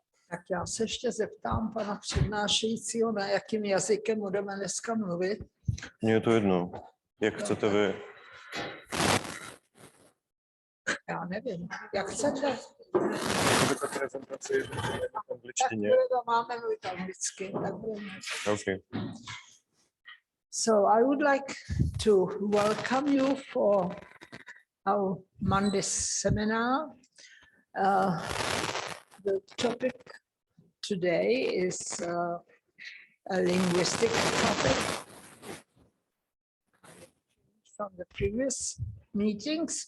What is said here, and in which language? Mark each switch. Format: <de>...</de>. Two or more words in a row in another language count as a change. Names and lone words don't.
<cs>Tak já se ještě zeptám pana přednášejícího, na jakým jazykem budeme dneska mluvit. Mně je to jedno. Jak chcete vy? Já nevím. Jak chcete? Ta prezentace je v angličtině. Tak máme mluvit anglicky.</cs> <en>Okay. So I would like to welcome you for our Monday seminar. The topic today is a linguistic topic from the previous meetings.</en>